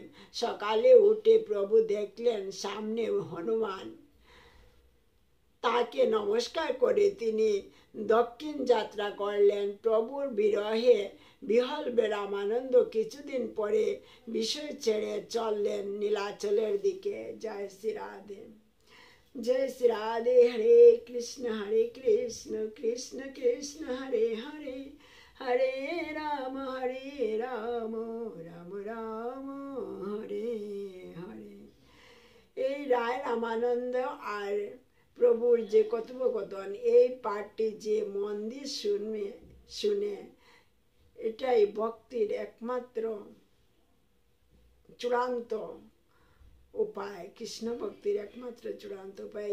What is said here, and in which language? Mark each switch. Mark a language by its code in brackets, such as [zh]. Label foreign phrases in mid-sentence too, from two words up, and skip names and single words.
[bn] সকালে উঠে প্রভু দেখলেন সামনে হনুমান। তাকে নমস্কার করে তিনি দক্ষিণ যাত্রা করলেন। প্রভুর বিরহে বিহ্বল রামানন্দ কিছুদিন পরে বিষয় ছেড়ে চললেন নীলাচলের দিকে। জয় শ্রী রাধে। जय श्री राधे। [sa] हरे कृष्ण कृष्ण कृष्ण हरे हरे, हरे राम राम राम हरे हरे। [bn] এই রায় রামানন্দ আর প্রভুর যে কথোপকথন, এই পাঠটি যে মন দিয়ে শুনে এটাই ভক্তির একমাত্র চূড়ান্ত উপায়, কৃষ্ণ ভক্তির একমাত্র চূড়ান্ত উপায়।